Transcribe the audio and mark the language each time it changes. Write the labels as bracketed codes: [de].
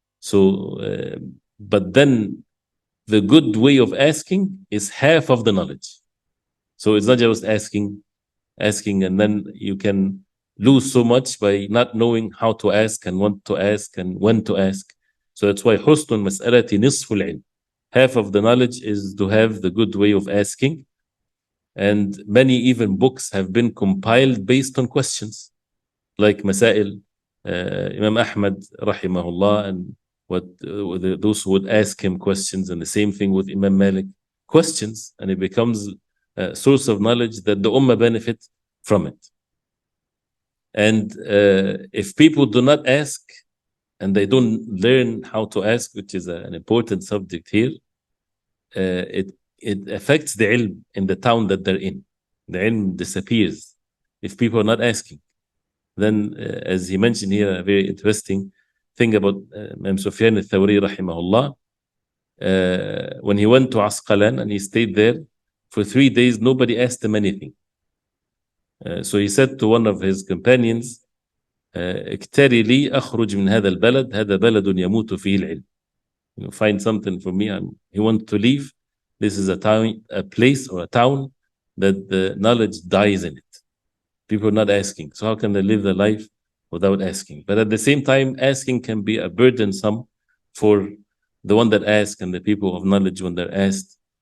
[en] So, but then the good way of asking is half of the knowledge. So it's not just asking, and then you can lose so much by not knowing how to ask and what to ask and when to ask. So that's why [ar] حُسْنُ الْمَسْأَلَةِ نِصْفُ الْعِلْمِ. [en] Half of the knowledge is to have the good way of asking. And many even books have been compiled based on questions, like Masail, Imam Ahmad rahimahullah, and those who would ask him questions, and the same thing with Imam Malik, questions, and it becomes a source of knowledge that the ummah benefit from it. And if people do not ask and they don't learn how to ask, which is an important subject here, it affects the ilm in the town that they're in. The ilm disappears if people are not asking. Then, as he mentioned here, a very interesting thing about Imam Sufyan al-Thawri rahimahullah, when he went to Asqalan and he stayed there for 3 days, nobody asked him anything. So he said to one of his companions, [ar] اكتري لي أخرج من هذا البلد، هذا بلد يموت فيه العلم. [en] Find something for me. He wanted to leave. This is a town, a place or a town that the knowledge dies in it. People are not asking. So how can they live their life without asking? But at the same time, asking can be a burdensome for the one that asks and the people of knowledge when they're asked.